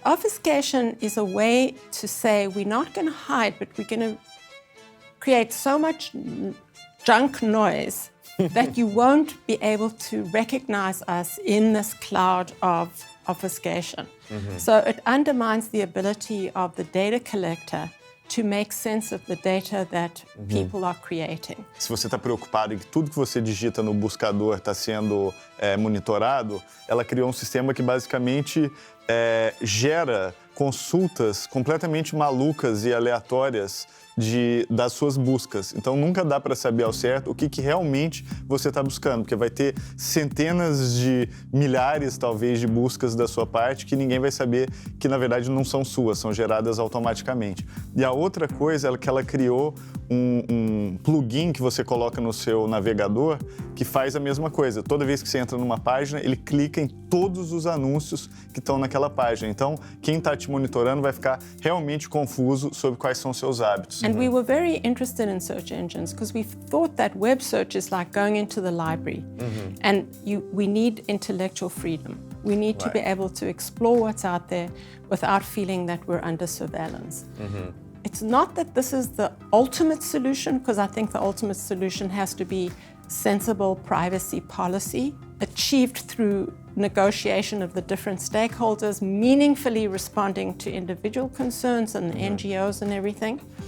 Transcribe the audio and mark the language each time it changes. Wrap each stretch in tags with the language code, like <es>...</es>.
<en>Obfuscation is a way to say we're not going to hide, but we're going to create so much junk noise that you won't be able to recognize us in this cloud of obfuscation. So it undermines the ability of the data collector to make sense of the data that people are creating.</en> <pt>Se você está preocupado em que tudo que você digita no buscador está sendo monitorado, ela criou um sistema que basicamente gera consultas completamente malucas e aleatórias das suas buscas. Então nunca dá para saber ao certo o que realmente você está buscando, porque vai ter centenas de milhares, talvez, de buscas da sua parte que ninguém vai saber que, na verdade, não são suas, são geradas automaticamente. E a outra coisa é que ela criou um plugin que você coloca no seu navegador que faz a mesma coisa. Toda vez que você entra numa página, ele clica em todos os anúncios que estão naquela página. Então, quem está te monitorando vai ficar realmente confuso sobre quais são os seus hábitos.</pt> <en>And we were very interested in search engines because we thought that web search is like going into the library. And we need intellectual freedom. We need to be able to explore what's out there without feeling that we're under surveillance. It's not that this is the ultimate solution, because I think the ultimate solution has to be sensible privacy policy achieved through negotiation of the different stakeholders, meaningfully responding to individual concerns and NGOs and everything.</en>